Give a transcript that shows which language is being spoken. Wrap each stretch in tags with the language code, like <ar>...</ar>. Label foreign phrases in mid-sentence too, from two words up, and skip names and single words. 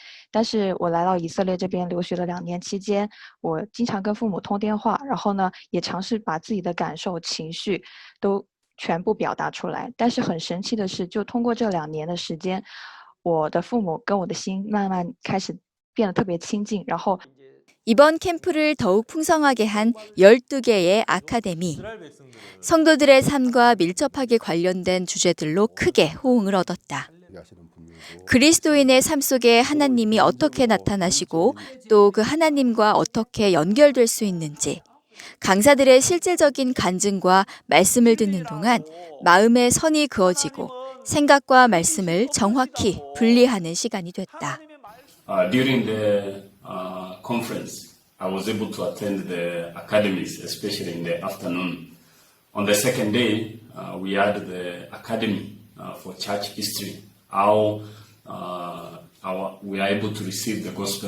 <zh>但是我来到以色列这边留学了2年期间，我经常跟父母通电话，然后呢也尝试把自己的感受、情绪都全部表达出来。但是很神奇的是，就通过这2年的时间，我的父母跟我的心慢慢开始变得特别亲近，然后</zh> <ko>이번 캠프를 더욱 풍성하게 한 12개의 아카데미. 성도들의 삶과 밀접하게 관련된 주제들로 크게 호응을 얻었다. 그리스도인의 삶 속에 하나님이 어떻게 나타나시고 또 그 하나님과 어떻게 연결될 수 있는지, 강사들의 실제적인 간증과 말씀을 듣는 동안 마음의 선이 그어지고 생각과 말씀을 정확히 분리하는 시간이 됐다.</ko> <en>During the conference, I was able to attend the academies, especially in the afternoon. On the second day, we had the academy for church history, how we are able to receive the gospel.</en>